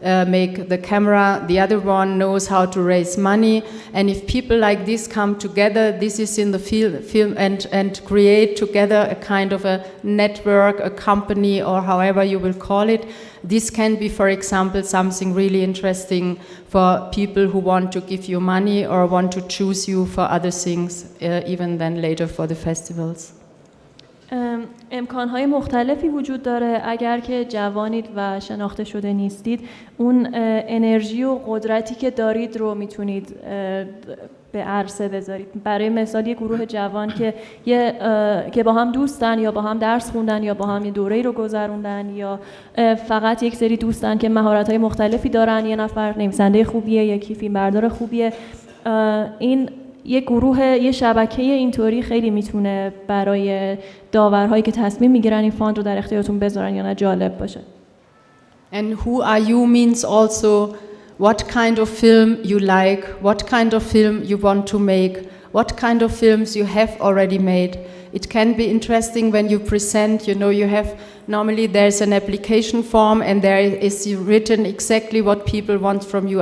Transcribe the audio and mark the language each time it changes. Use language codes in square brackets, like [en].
[en] make the camera, the other one knows how to raise money, and if people like this come together, this is in the film and create together a kind of a network, a company, or however you will call it. This can be, for example, something really interesting for people who want to give you money or want to choose you for other things, even then later for the festivals. [fa] امکانهای مختلفی وجود داره اگر که جوانید و شناخته شده نیستید اون انرژی و قدرتی که دارید رو میتونید به عرصه بذارید. برای مثال یه گروه جوان که با هم دوستن یا با هم درس خوندن یا با هم یه دوره‌ای رو گذروندن یا فقط یک سری دوستن که مهارت‌های مختلفی دارن، یه نفر نویسنده خوبیه، یکی فیلمبردار خوبیه، این یه گروه، یه شبکه اینطوری خیلی میتونه برای داورهایی که تصمیم میگیرن این فاند رو در اختیارتون بذارن یا نه جالب باشه. [en] And who are you means also what kind of film you like, what kind of film you want to make, what kind of films you have already made. It can be interesting when you present, you know, you have, normally there's an application form and there is written exactly what people want from you.